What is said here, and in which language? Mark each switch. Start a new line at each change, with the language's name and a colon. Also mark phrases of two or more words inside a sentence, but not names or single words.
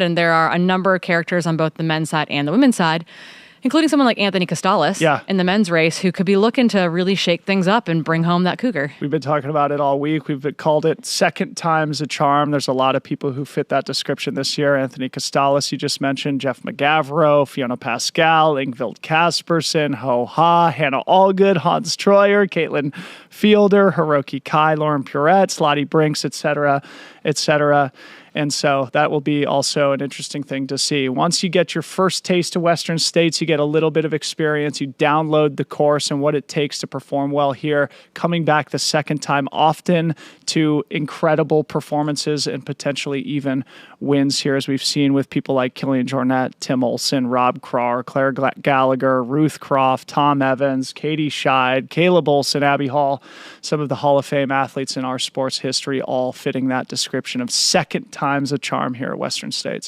English: And there are a number of characters on both the men's side and the women's side, including someone like Anthony Costales in the men's race, who could be looking to really shake things up and bring home that cougar. We've been talking about it all week. We've called it second time's a charm. There's a lot of people who fit that description this year. Anthony Costales, you just mentioned, Jeff McGavro, Fiona Pascal, Ingvild Kaspersen, Ho Ha, Hannah Allgood, Hans Troyer, Caitlin Fielder, Hiroki Kai, Lauren Puretz, Lottie Brinks, et cetera, et cetera. And so that will be also an interesting thing to see. Once you get your first taste of Western States, you get a little bit of experience, you download the course and what it takes to perform well here, coming back the second time often to incredible performances and potentially even wins here, as we've seen with people like Kilian Jornet, Tim Olson, Rob Craw, Claire Gallagher, Ruth Croft, Tom Evans, Katie Scheid, Caleb Olson, Abby Hall, some of the Hall of Fame athletes in our sports history, all fitting that description of second time's a charm here at Western States.